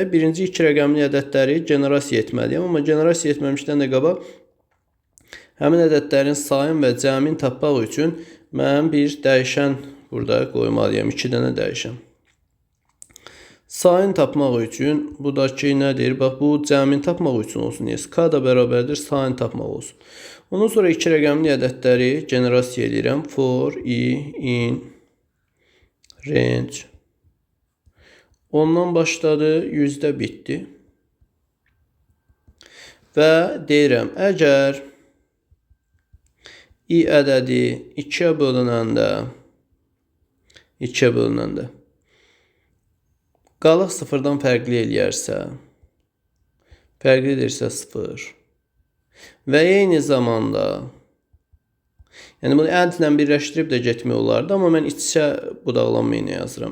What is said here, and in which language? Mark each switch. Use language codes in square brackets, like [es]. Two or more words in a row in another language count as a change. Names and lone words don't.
[az] Birinci 2 rəqəmli ədədləri generasiya etməliyəm. Amma generasiya etməmişdən də qabaq həmin ədədlərin sayın və cəmin tapmaq üçün mən bir dəyişən burada qoymalıyam. 2 dənə dəyişən. Sayın tapmaq üçün bu da ki, nədir? Bax, bu cəmin tapmaq üçün olsun. K da bərabərdir, sayın tapmaq olsun. Ondan sonra 2 rəqəmli ədədləri generasiya edirəm. [en] For, in, range. [az] Ondan başladı, 100-də bitdi. Və deyirəm, əgər i ədədi 2-yə bölünəndə qalıq 0-dan fərqli eləyərsə, fərqlidirsə 0 və eyni zamanda, yəni bunu ədlə birləşdirib də getmək olardı, amma mən iç-içə budaqlanmayını yazıram.